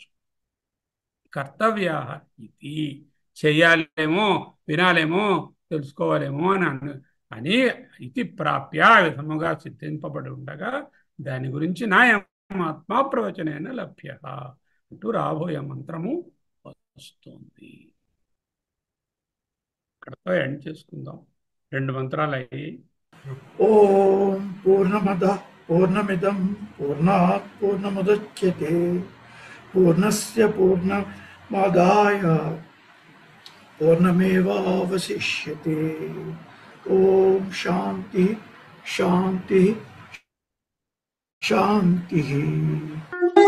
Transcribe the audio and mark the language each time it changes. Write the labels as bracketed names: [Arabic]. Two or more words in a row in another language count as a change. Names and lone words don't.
[Telugu] కర్తవ్య ఇది చెయ్యాలేమో, వినాలేమో, తెలుసుకోవాలేమో అని ఇది ప్రాప్య విధముగా సిద్ధింపబడి ఉండగా దాని గురించి [Sanskrit] నాయమాత్మా ప్రవచనైన లభ్య [Telugu] అంటూ రాబోయే మంత్రము వస్తుంది. ఇక్కడతో ఎండ్ చేసుకుందాం. 2 మంత్రాలు అయ్యి. [Sanskrit] ఓం పూర్ణమద పూర్ణమిదం పూర్ణాత్ పూర్ణముదచ్యతే పూర్ణస్య పూర్ణమాదాయ పూర్ణమేవావశిష్యతే. ఓం శాంతి శాంతి శాంతి.